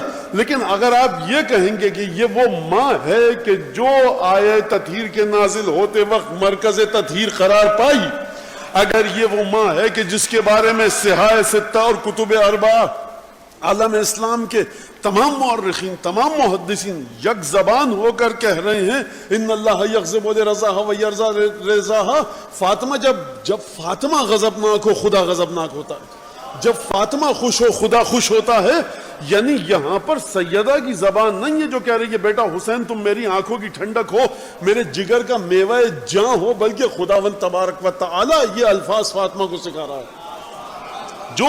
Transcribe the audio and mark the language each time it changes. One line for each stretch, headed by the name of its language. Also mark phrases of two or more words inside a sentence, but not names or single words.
Urdu: لیکن اگر آپ یہ کہیں گے کہ یہ وہ ماں ہے کہ جو آیہ تطہیر کے نازل ہوتے وقت مرکز تطہیر قرار پائی، اگر یہ وہ ماں ہے کہ جس کے بارے میں صحاح ستہ اور کتب اربعہ عالم اسلام کے تمام مورخین، تمام محدثین یک زبان ہو کر کہہ رہے ہیں
Arabic: ان اللہ یغضب لرضاها ویرضا رضاها،
Urdu: فاطمہ جب فاطمہ غضبناک ہو خدا غضبناک ہوتا ہے، جب فاطمہ خوش ہو خدا خوش ہوتا ہے. یعنی یہاں پر سیدہ کی زبان نہیں ہے جو کہہ رہی ہے بیٹا حسین تم میری آنکھوں کی ٹھنڈک ہو، میرے جگر کا میوہ جاں ہو، بلکہ خداوند
Arabic: تبارک و تعالی
Urdu: یہ الفاظ فاطمہ کو سکھا رہا ہے.